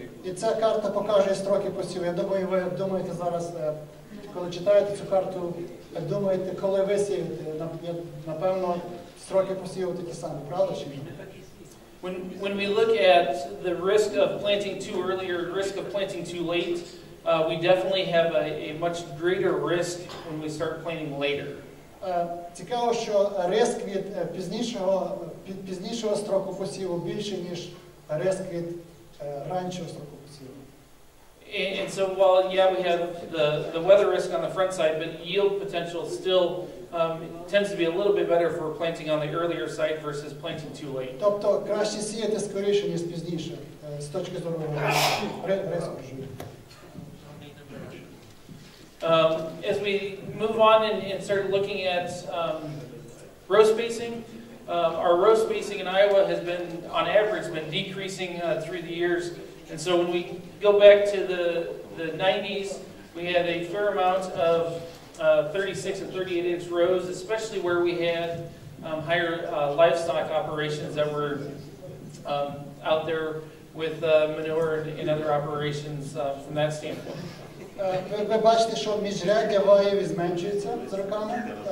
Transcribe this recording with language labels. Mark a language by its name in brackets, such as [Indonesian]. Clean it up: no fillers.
[Ukrainian] І ця карта показує строки посіву. Я думаю, ви думаєте зараз, коли читаєте цю карту, думаєте, коли ви сієте. Напевно, строки посіву такі самі, правда чи ні? [English] When we look at the risk of planting too early or risk of planting too late, we definitely have a much greater risk when we start planting later. [Ukrainian] Цікаво, що ризик від пізнішого строку посіву більший, ніж ризик від раннього строку посіву. [English] And so while, we have the weather risk on the front side, but yield potential still tends to be a little bit better for planting on the earlier side versus planting too late. [Ukrainian] Тобто краще сіяти скоріше, ніж пізніше, з точки зору ризику. [English] As we move on and start looking at row spacing, our row spacing in Iowa has been, on average, decreasing through the years. And so when we go back to the 90s, we had a fair amount of 36 and 38-inch rows, especially where we had higher livestock operations that were out there with manure and other operations from that standpoint. [Ukrainian] Ви бачите, що міжряддя ваєві зменшується з роками.